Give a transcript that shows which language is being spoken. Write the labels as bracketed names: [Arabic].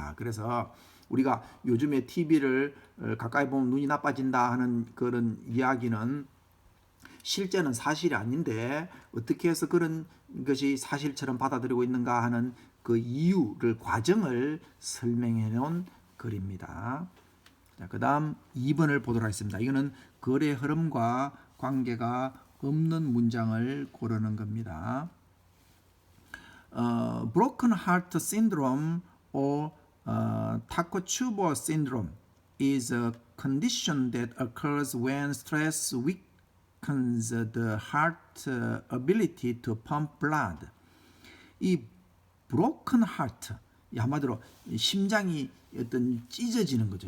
[Korean] 그래서 우리가 요즘에 TV를 가까이 보면 눈이 나빠진다 하는 그런 이야기는 실제는 사실이 아닌데 어떻게 해서 그런 것이 사실처럼 받아들이고 있는가 하는 그 이유를 과정을 설명해 놓은 글입니다. 자, 그다음 2번을 보도록 하겠습니다. 이거는 거래 흐름과 관계가 없는 문장을 고르는 겁니다. [English] Broken heart syndrome or Takotsubo syndrome is a condition that occurs when stress weakens the heart ability to pump blood. [Korean] 이 broken heart, 한마디로 심장이 찢어지는 거죠.